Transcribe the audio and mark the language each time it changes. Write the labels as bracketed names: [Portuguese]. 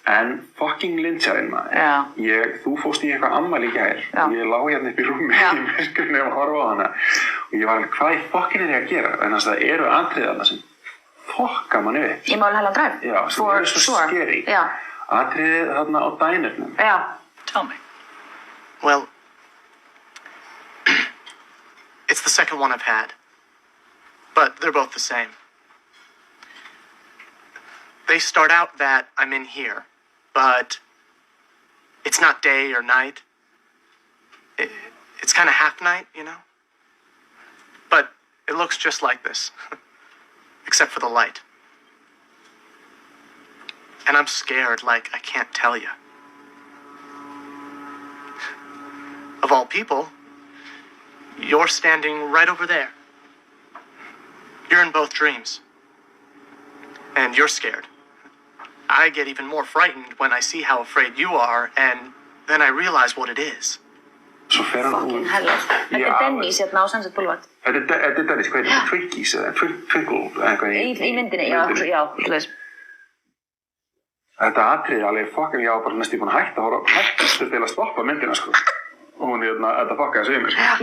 [Icelandic] En fucking Lynch-arinn maður, þú fórst í eitthvað ammæli í gær og ég lá hérna upp í rúmi í myrkrinu og horfa á hana og ég var alveg, hvað í fucking er ég að gera? En það eru atriði þarna sem fokka manni upp. Í Mulholland Drive? Já, sem eru svo scary. Atriðið þarna á dænernum. Já. [English] Tell me. Well, it's the second one I've had, but they're both the same. They start out that I'm in here, but it's not day or night. It's kind of half night, you know? But it looks just like this, except for the light. And I'm scared like I can't tell you. Of all people, you're standing right over there. You're in both dreams. And you're scared. I get even more frightened when I see how afraid you are, and then I realize what it is. Fucking hell. [Icelandic] Þetta Dennis hérna á Sunset Boulevard. Þetta Dennis, hvað heitir þetta? Twinkies eða Twinkle? Í myndinni, já, hlust. þetta atriði alveg fucking, ég var bara næstu búin að hætta til að stoppa myndina, sko. Og hún, þetta fuckaði sig í mig, sko.